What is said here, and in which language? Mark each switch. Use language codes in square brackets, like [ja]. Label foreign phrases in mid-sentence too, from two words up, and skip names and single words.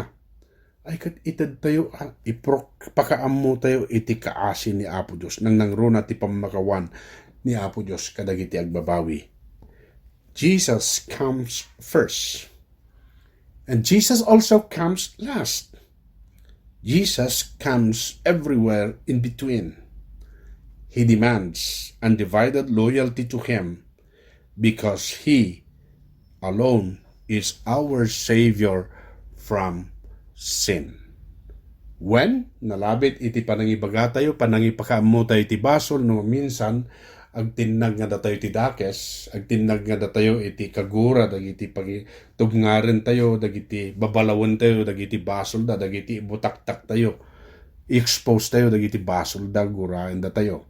[ilo] Ay ket ited tayo pakaammo tayo iti kaasi ni Apo Dios nang nangruna ti pamakawan ni Apo Dios kadagiti agbabawi. [en] Jesus comes first. And Jesus also comes last. Jesus comes everywhere in between. He demands undivided loyalty to Him because He alone is our Savior from sin. [ilo] When nalabit iti panangibaga tayo, panangipakaammo tayo iti basol, no minsan agtinag nga datayo iti dakes, agtinag nga datayo iti kagura, dagiti pagitubngaren tayo, dagiti babalawan tayo, dagiti basol da, dagiti butaktak tayo, expose tayo, dagiti basol da, gurain da tayo.